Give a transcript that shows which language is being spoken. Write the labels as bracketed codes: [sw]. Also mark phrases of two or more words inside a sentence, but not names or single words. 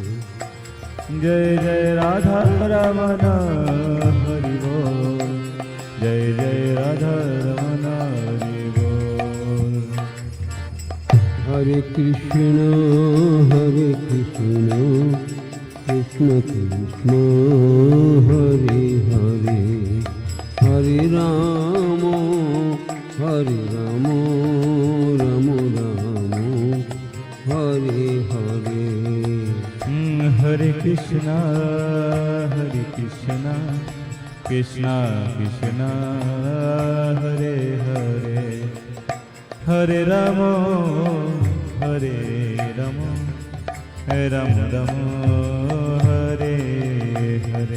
[bn] জয় জয় রাধা রমন হরি বল। জয় জয় রাধা রমন হরি বল। [sa] হরে কৃষ্ণ কৃষ্ণ কৃষ্ণ হরে হরে, হরে রাম রাম রাম হরে হরে। হরে কৃষ্ণ কৃষ্ণ কৃষ্ণ হরে হরে, হরে রাম রাম রাম হরে হরে।